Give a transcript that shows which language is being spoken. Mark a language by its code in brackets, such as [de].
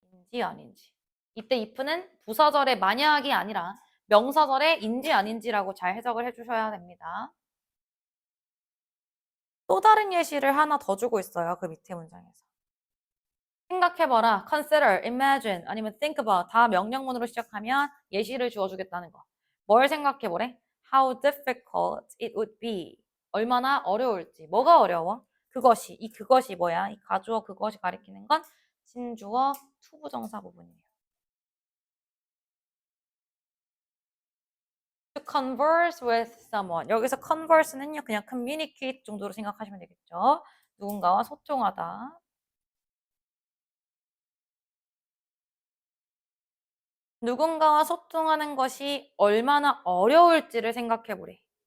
[ko] 인지 아닌지. 이때 if는 부사절의 만약이 아니라 명사절의 인지 아닌지라고 잘 해석을 해주셔야 됩니다. 또 다른 예시를 하나 더 주고 있어요. 그 밑에 문장에서. 생각해봐라, consider, imagine, 아니면 think about 다 명령문으로 시작하면 예시를 주어주겠다는 거. 뭘 생각해보래? [en] How difficult it would be. [ko] 얼마나 어려울지. 뭐가 어려워? 그것이. 이 그것이 뭐야? 이 가주어 그것이 가리키는 건 진주어 투부정사 부분이에요. [en] To converse with someone. [ko] 여기서 converse는요, 그냥 communicate 정도로 생각하시면 되겠죠. 누군가와 소통하다. 누군가와 소통하는 것이 얼마나 어려울지를 생각해보래.